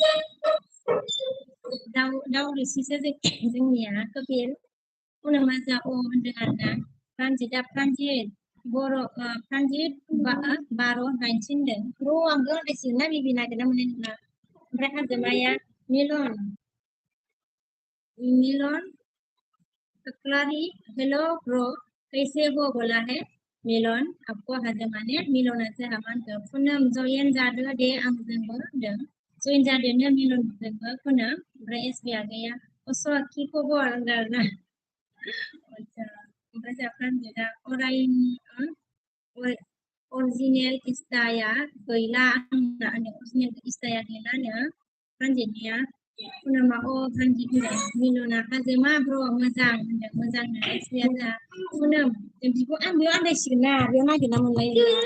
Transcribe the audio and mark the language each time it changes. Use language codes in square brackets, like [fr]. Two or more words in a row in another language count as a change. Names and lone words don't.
[brx] दाउ रोसिसो जोंनिया कपिल पुनमा जा होनदों आरोना प्रानजितआ प्रानजित बर' प्रानजित 12-19 होनदों आंबो होननांसिगोन ना बिबि नागिरना मोननाय नङा ओमफ्राय हाजोमाया मिलन ककलारी [hi] हेलो ब्रो कैसे हो बोला है मिलन आपको [brx] हाजोमा ने मिलना जोंहा मा होनखो पुनम जयेन जादो दे आंजोंबो होनदों जयेन जादोनो मिलनजोंबो पुनम ओमफ्राय एसबि आगैया असो खि खबर होनदों आरोना ओमफ्राय जोंहा प्रानजितआ अरिजिनेल इस्टाया गैला आंना अरिजिनेल इस्टाया गैलानो प्रानजितनिया पुनमा प्रानजित होनदों मिलना हाजोमा ब्र मोजां होनदों मोजांनो एसबिया जोंहा पुनम बिखौ आं बेयाव आन्दायसिगोन ना बेयाव नागिरना मोनलायो